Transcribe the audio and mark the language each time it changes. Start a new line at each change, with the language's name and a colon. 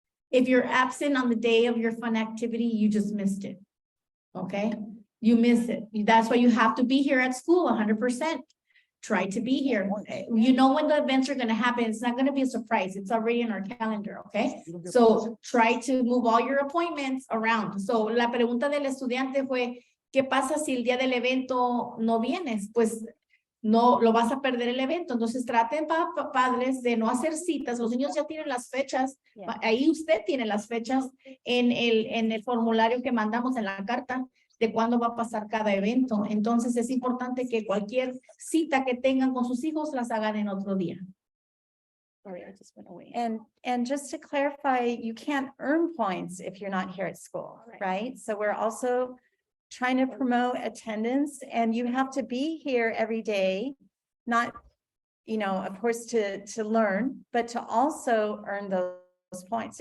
English: If you're absent on the day of your fun activity, you just missed it. Okay? You missed it. That's why you have to be here at school 100%. Try to be here. You know when the events are going to happen. It's not going to be a surprise. It's already in our calendar, okay? So try to move all your appointments around.
Spanish: So la pregunta del estudiante fue, ¿qué pasa si el día del evento no vienes? Pues no lo vas a perder el evento. Entonces traten padres de no hacer citas. Los niños ya tienen las fechas.
English: Yeah.
Spanish: Ahí usted tiene las fechas en el formulario que mandamos en la carta de cuándo va a pasar cada evento. Entonces es importante que cualquier cita que tengan con sus hijos las hagan en otro día.
English: Sorry, I just went away. And just to clarify, you can't earn points if you're not here at school, right? So we're also trying to promote attendance, and you have to be here every day, not, you know, of course, to learn, but to also earn those points.